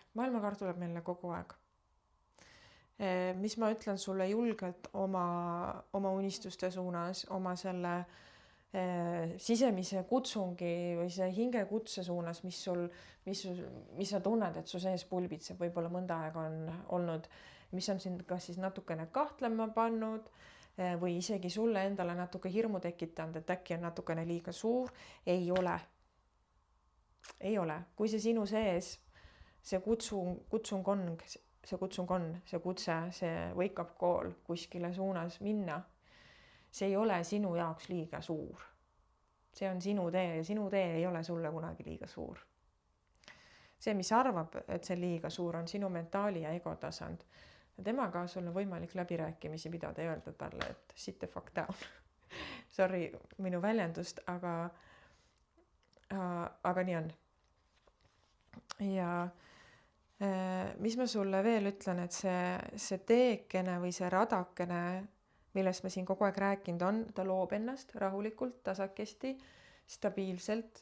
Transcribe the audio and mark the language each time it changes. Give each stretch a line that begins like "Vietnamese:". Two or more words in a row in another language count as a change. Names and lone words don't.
Estonian: Maailmakaart tuleb meile kogu aeg. Mis ma ütlen sulle julgelt oma unistuste suunas, oma selle sisemise kutsungi või see hingekutse suunas, mis sa tunned, et su sees pulbitseb, võib-olla mõnda aega on olnud, mis on sind kas siis natukene kahtlema pannud või isegi sulle endale natuke hirmu tekitanud, et äkki on natukene liiga suur. Ei ole. Kui see sinu sees, see kutsung on, see kutse, see
English: wake up call
Estonian: kuskile suunas minna, see ei ole sinu jaoks liiga suur. See on sinu tee ja sinu tee ei ole sulle kunagi liiga suur. See, mis arvab, et see liiga suur, on sinu mentaali ja ego tasand. Temaga sul on võimalik läbirääkimisi pidada ja öelda talle, et
English: sit the fuck down.
Estonian: Sorry minu väljendust, aga nii on. Ja mis ma sulle veel ütlen, et see teekene või see radakene, millest ma siin kogu aeg rääkinud on, ta loob ennast rahulikult, tasakesti, stabiilselt.